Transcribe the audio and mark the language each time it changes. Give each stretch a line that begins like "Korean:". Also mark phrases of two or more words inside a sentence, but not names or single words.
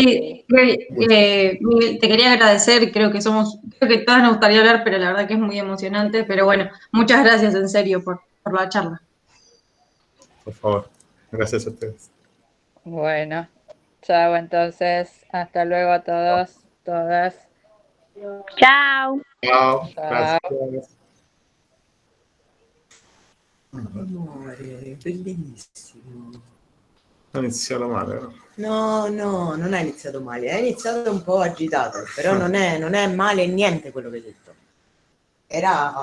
Spanish: Sí, Miguel, te quería agradecer, creo que todas nos gustaría hablar, pero la verdad que es muy emocionante, pero bueno, muchas gracias en serio por la charla. Por favor, gracias a ustedes. Bueno, chao entonces, hasta luego a todos, todas.
Italian: Ciao.
Spanish: Ciao, gracias.
Italian: Amore, bellissimo. Ha iniziato male, no? No, non è iniziato male, è iniziato un po' agitato, però non è male niente quello che hai detto.